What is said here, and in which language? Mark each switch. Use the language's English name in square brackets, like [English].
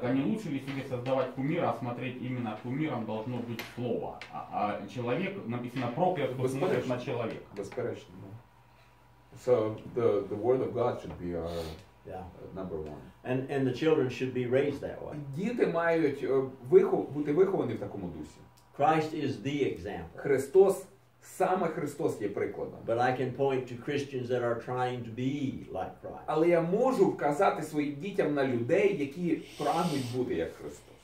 [Russian] Так а не лучше ли себе создавать кумира, а смотреть именно кумиром должно быть слово. А человек, написано, проклят, кто смотрит на человека. [Ukrainian] Безперечно. [English] So the word of God should be our number one. And the children should be raised that way. [Ukrainian] Діти мають бути виховані в такому дусі. [English] Christ is the example. [Ukrainian] Саме Христос є прикладом. [English] But I can point to Christians that are trying to be like Christ. [Ukrainian] Але я можу вказати своїм дітям на людей, які прагнуть бути як Христос.